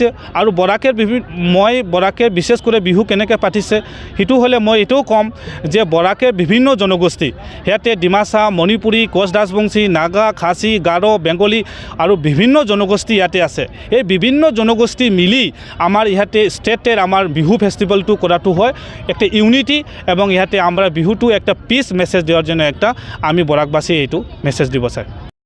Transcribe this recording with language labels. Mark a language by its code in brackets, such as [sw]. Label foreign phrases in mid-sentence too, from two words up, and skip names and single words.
[as] আৰু বৰাকে বিশেষ কৰি বিহু কেনেকৈ পাতিছে সেইটো হ'লে মই এইটোও ক'ম যে বৰাকে বিভিন্ন জনগোষ্ঠী, ইয়াতে ডিমাচা, মণিপুৰী, কোচ ৰাজবংশী, নাগা, খাচী, গাৰো, বেংগলী আৰু বিভিন্ন জনগোষ্ঠী ইয়াতে আছে। এই বিভিন্ন জনগোষ্ঠী মিলি আমাৰ ইয়াতে [bn] ষ্টেটের আমার বিহু ফেস্টিভ্যালটো করাটো হয় একটা ইউনিটি, এবং ইয়াতে আমরা বিহুটো একটা [en] peace message [bn] দেওয়ার জন্য আমি বরাকবাসী [as] এইটো মেসেজ দিব চাই।